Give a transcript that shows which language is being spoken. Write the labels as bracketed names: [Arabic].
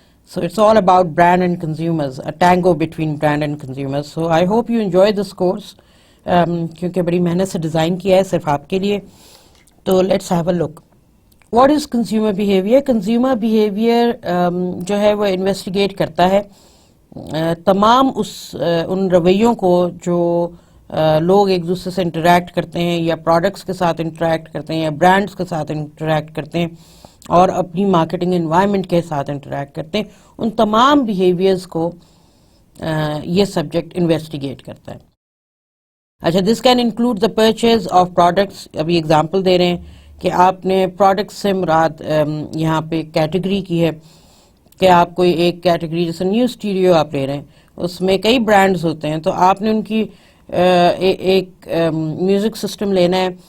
[English] So it's all about brand and consumers, a tango between brand and consumers. So I hope you enjoy this course, [Urdu] کیونکہ بڑی محنت سے design کیا ہے صرف آپ کے لیے. [English] تو let's have a look. What is consumer behavior? [Urdu] Consumer behavior جو ہے وہ انویسٹیگیٹ کرتا ہے تمام ان رویوں کو جو لوگ ایک دوسرے سے انٹریکٹ کرتے ہیں، یا پروڈکٹس کے ساتھ انٹریکٹ کرتے ہیں، یا برانڈس کے ساتھ انٹریکٹ کرتے ہیں، اور اپنی مارکیٹنگ انوائرمنٹ کے ساتھ انٹریکٹ کرتے ہیں. ان تمام بیہیویئرز کو یہ سبجیکٹ انویسٹیگیٹ کرتا ہے. [English] اچھا، this can include the purchase of products. [Urdu] ابھی اگزامپل دے رہے ہیں کہ آپ نے پروڈکٹ سے مراد یہاں پہ کیٹیگری کی ہے کہ آپ کوئی ایک کیٹیگری، جیسے نیو اسٹوڈیو آپ لے رہے ہیں، اس میں کئی برانڈز ہوتے ہیں، تو آپ نے ان کی ایک میوزک سسٹم لینا ہے.